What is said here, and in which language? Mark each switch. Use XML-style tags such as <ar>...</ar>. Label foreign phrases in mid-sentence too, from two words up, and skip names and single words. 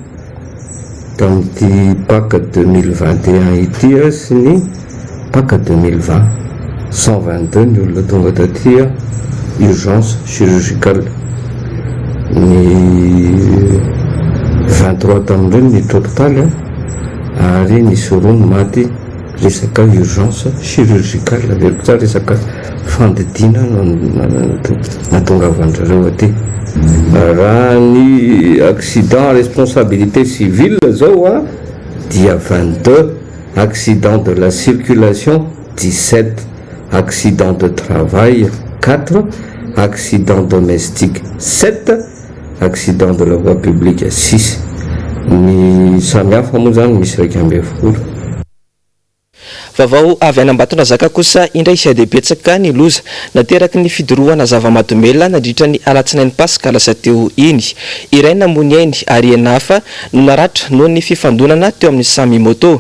<mg>tamin'ity paka 2021 ity sy ny paka 2020 122 ny olona tonga taty</mg> <fr>urgence chirurgicale,</fr> <mg>ny 23 tamin'ireny miditra hôpitaly ary nisy roa ny maty resaka</mg> <fr>urgence chirurgicale</fr> <mg>averiko tsara resaka fandidiana natongavan'zareo aty. Raha ny</mg> <fr>accident responsabilité civile</fr> <mg>zao dia 22,</mg> <fr>accident de la circulation 17, accident de travail 4, accident domestique 7, accident de la voie publique 6.</fr> <mg>Ny samihafa moa zany misy 20. Vaovao avy any Ambatondrazaka kosa indray sy dia betsaka ny loza nateraky ny fidorohana zava-mahadomelona nandritra ny alatsinainy Pasika lasa teo iny. Iray namony ainy ary enafa no naratra noho ny fifandonana teo amin'ny samy moto.</mg>